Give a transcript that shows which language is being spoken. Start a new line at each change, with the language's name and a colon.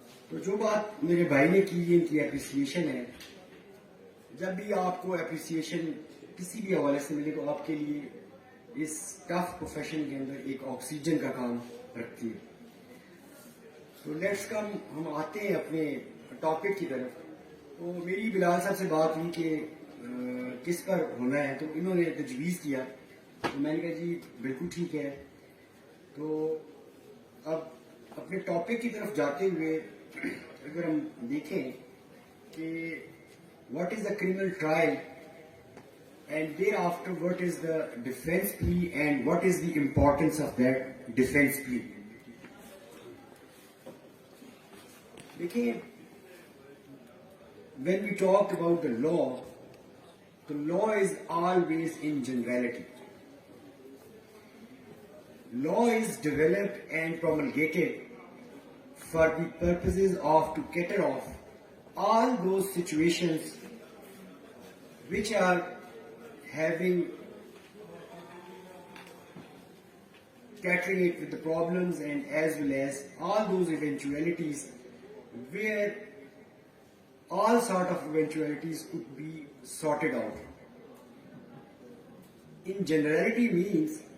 Urdu: تو جو بات میرے بھائی نے کی ان کی اپریسیشن ہے. جب بھی آپ کو اپریسیشن کسی بھی حوالے سے ملے تو آپ کے لیے اس ٹف پروفیشن کے اندر ایک آکسیجن کا کام رکھتی ہے. تو
English: let's come,
Urdu: ہم آتے ہیں اپنے ٹاپک کی طرف. تو میری بلال صاحب سے بات ہوئی کہ کس پر ہونا ہے، تو انہوں نے تجویز کیا، تو میں نے کہا جی بالکل ٹھیک ہے. تو اب اپنے ٹاپک کی طرف جاتے ہوئے اگر ہم دیکھیں کہ
English: What is the criminal trial and thereafter what is the defence plea and what is the importance of that defence plea. دیکھیے، when we talk about the law is always in generality. Law is developed and promulgated for the purposes of to cater off all those situations which are having catering it with the problems, and as well as all those eventualities where all sort of eventualities could be sorted out. In generality means